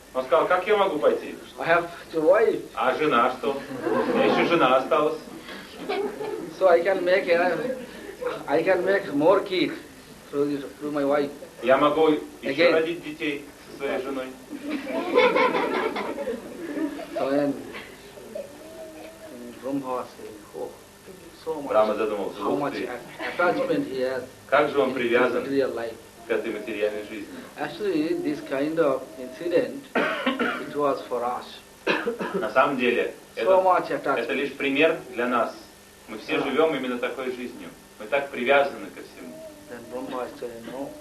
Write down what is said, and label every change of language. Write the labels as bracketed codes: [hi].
[ru] Он сказал, как я могу пойти? [en] I have two wives. [ru] А жена что? У меня еще жена осталась. [en] So I can make more kids through my wife. [ru] Я могу еще родить детей со своей женой. [en] So then Brahma was saying, oh, so much. [ru] Брахма задумался, [en] how much attachment he has. [ru] Как же он привязан [en] real life. [ru] К этой материальной жизни? [en] Actually, this kind of incident it was for us. [ru] На самом деле, [en] so much attachment. [ru] Это лишь пример для нас. Мы все живем именно такой жизнью. Мы так привязаны ко всему.